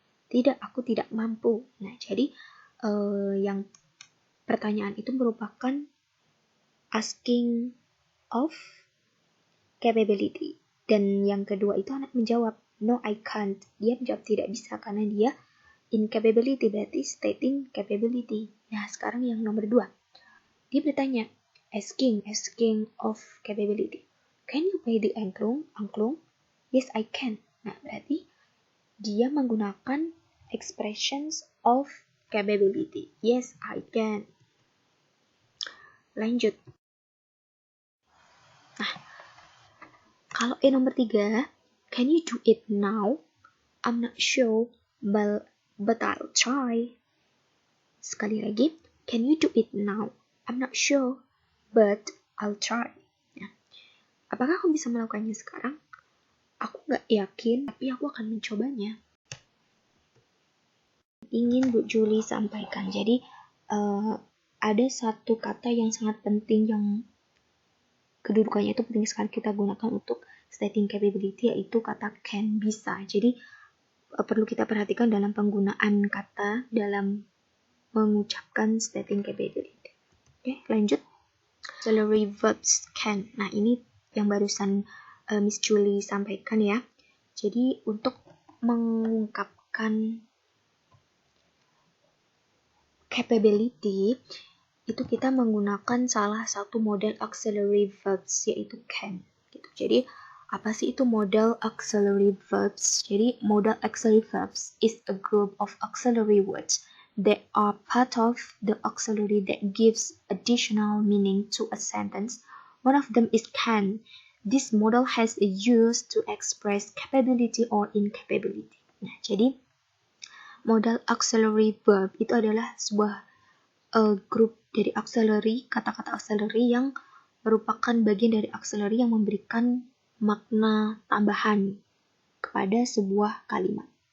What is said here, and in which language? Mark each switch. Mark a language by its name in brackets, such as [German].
[Indonesian] Tidak, aku tidak mampu. Nah, jadi yang pertanyaan itu merupakan asking of capability. Dan yang kedua itu anak menjawab, [English] no, I can't. [Indonesian] Dia menjawab tidak bisa karena dia incapability, berarti stating capability. Nah, sekarang yang nomor 2. Dia bertanya, asking of capability. [English] Can you play the angklung? Yes, I can. [Indonesian] Nah, berarti dia menggunakan [English] expressions of capability. Yes, I can. [Indonesian] Lanjut. Nah, kalau nomor 3, [English] can you do it now? I'm not sure, but I'll try. [Indonesian] Sekali lagi, [English] can you do it now? I'm not sure, but I'll try. [Indonesian] Nah, apakah aku bisa melakukannya sekarang? Aku nggak yakin, tapi aku akan mencobanya. Ingin Bu Julie sampaikan. Jadi, ada satu kata yang sangat penting yang kedudukannya itu penting sekali kita gunakan untuk stating capability, yaitu kata can, bisa. Jadi, perlu kita perhatikan dalam penggunaan kata dalam mengucapkan stating capability. Oke, lanjut. Auxiliary verbs can. Nah, ini yang barusan Miss Julie sampaikan ya. Jadi, untuk mengungkapkan capability, itu kita menggunakan salah satu model auxiliary verbs, yaitu can. Gitu. Jadi, apa sih itu model auxiliary verbs? Jadi, [English] model auxiliary verbs is a group of auxiliary words that are part of the auxiliary that gives additional meaning to a sentence. One of them is can. This model has a use to express capability or incapability. [Indonesian] Nah, jadi modal auxiliary verb itu adalah sebuah grup dari auxiliary, kata-kata auxiliary yang merupakan bagian dari auxiliary yang memberikan makna tambahan kepada sebuah kalimat.